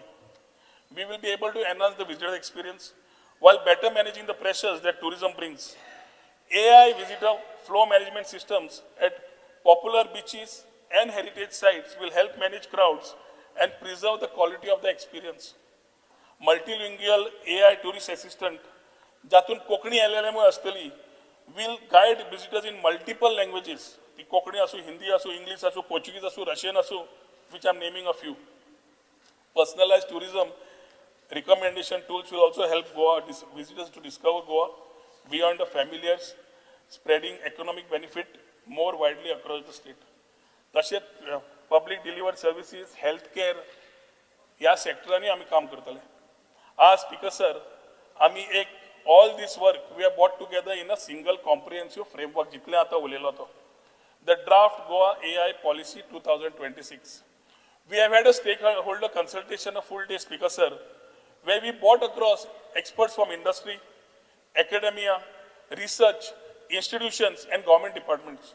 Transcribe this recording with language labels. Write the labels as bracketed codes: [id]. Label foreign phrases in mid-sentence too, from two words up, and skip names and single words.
[en] We will be able to enhance the visitor experience while better managing the pressures that tourism brings. AI visitor flow management systems at popular beaches and heritage sites will help manage crowds and preserve the quality of the experience. Multilingual AI tourist assistant, [kok] जातून कोंकणी LLM आसतली, [en] will guide visitors in multiple languages. [kok] ती कोंकणी आसूं, हिंदी आसूं, इंग्लिश आसूं, पोर्चुगीज आसूं, रशियन आसूं, [en] which I'm naming a few. Personalized tourism recommendation tools will also help Goa visitors to discover Goa beyond the familiars, spreading economic benefit more widely across the state. [kok] तशेंच [en] public delivered services, healthcare [kok] ह्या सेक्टरांनी आमी काम करतले. [en] As speaker sir, [kok] आमी एक [en] all this work we have brought together in a single comprehensive framework [kok] जितले आता उलयलो तो. [en] The draft Goa AI policy 2026. We have had a stakeholder consultation, a full day speaker sir, where we brought across experts from industry, academia, research, institutions and government departments.